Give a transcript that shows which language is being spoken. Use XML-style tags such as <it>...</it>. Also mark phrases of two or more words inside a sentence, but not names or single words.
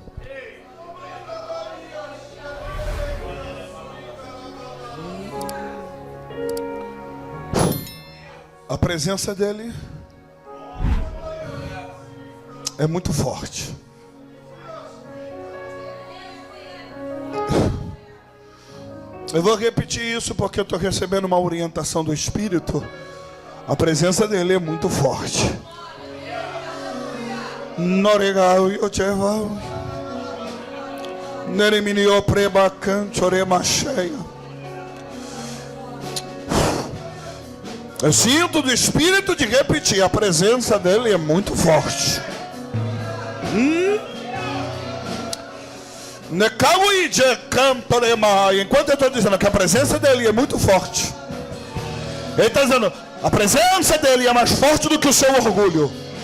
<pt>A presença dEle é muito forte. Eu vou repetir isso porque eu estou recebendo uma orientação do Espírito. A presença dEle é muito forte. Noregal yocheval Nereminio prebacan choremacheia. Eu sinto do Espírito de repetir. A presença dEle é muito forte. Enquanto eu estou dizendo que a presença dEle é muito forte, Ele está dizendo, a presença dEle é mais forte do que o seu orgulho.</pt>